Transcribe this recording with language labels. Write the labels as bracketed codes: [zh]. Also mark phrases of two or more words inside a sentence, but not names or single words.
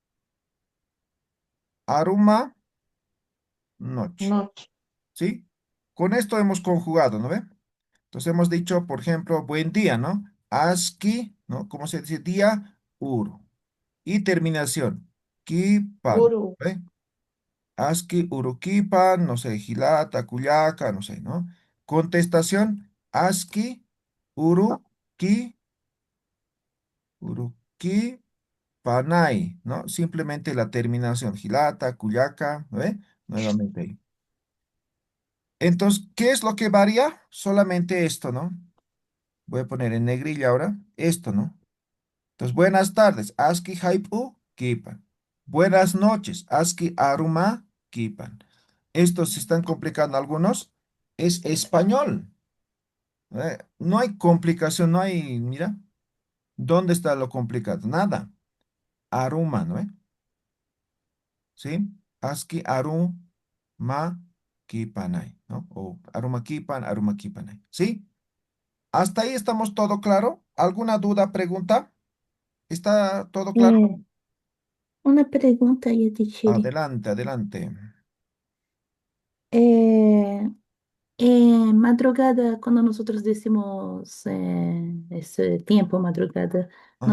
[es] Aruma, noche. Noche. ¿Sí? Con esto hemos conjugado, ¿no ve? Entonces hemos dicho, por ejemplo, buen día, ¿no? Aski, ¿no? ¿Cómo se dice? Día, uru. Y terminación, kipan, Uru. ¿ve? [ay] Aski, urukipan, [es] no sé, [ay] gilata, cuyaca, [es] no sé, ¿no? Contestación, [ay] aski, uru, uruki, panay, [es] ¿no? Simplemente la terminación, [ay] gilata, cuyaca, [es] ¿no ve? Nuevamente ahí. Entonces, ¿qué es lo que varía? Solamente esto, ¿no? Voy a poner en negrilla ahora esto, ¿no? Entonces, buenas tardes, [ay] aski haipu kipan. [es] Buenas noches, [ay] aski aruma kipan. [es] Estos se están complicando algunos. Es español. No hay complicación, no hay, mira, ¿dónde está lo complicado? Nada. Aruma, ¿no? ¿Sí? [ay] Aski aruma kipanay, ¿no? O aruma kipan, aruma kipanay. [es] ¿Sí? ¿Hasta ahí estamos todo claro? ¿Alguna duda, pregunta? ¿Está todo claro? Una pregunta, Yatichiri. Adelante, adelante. Eh, madrugada, cuando nosotros decimos ese tiempo, madrugada, no